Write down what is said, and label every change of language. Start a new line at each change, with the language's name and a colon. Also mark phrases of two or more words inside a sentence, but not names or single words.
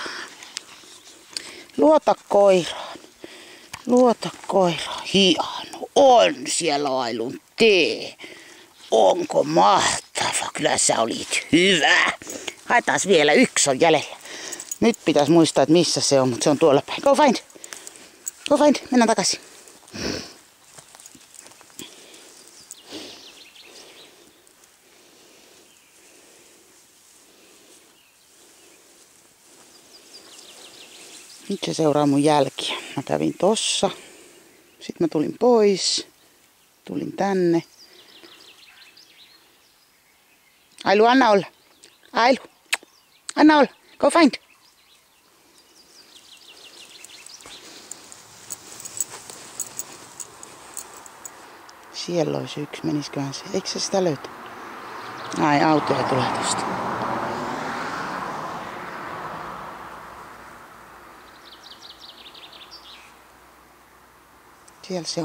Finnish: Luota koiraan. Luota koiraan. Hieno. On siellä Ailun tee. Onko mahtava? Kyllä sä olit hyvä. Haetaan vielä, yksi on jäljellä. Nyt pitäisi muistaa, että missä se on, mutta se on tuolla päin.
English: Go find. Go find.
Finnish: Mennään takaisin. Nyt se seuraa mun jälkiä. Mä kävin tossa. Sitten mä tulin pois. Tulin tänne. Ailu, anna olla. Ailu. Anna olla.
English: Go find.
Finnish: Siellä olisi yksi. Menisköhän se? Eikö se sitä löytä? Ai, autoja tulee tosta. Siellä se on.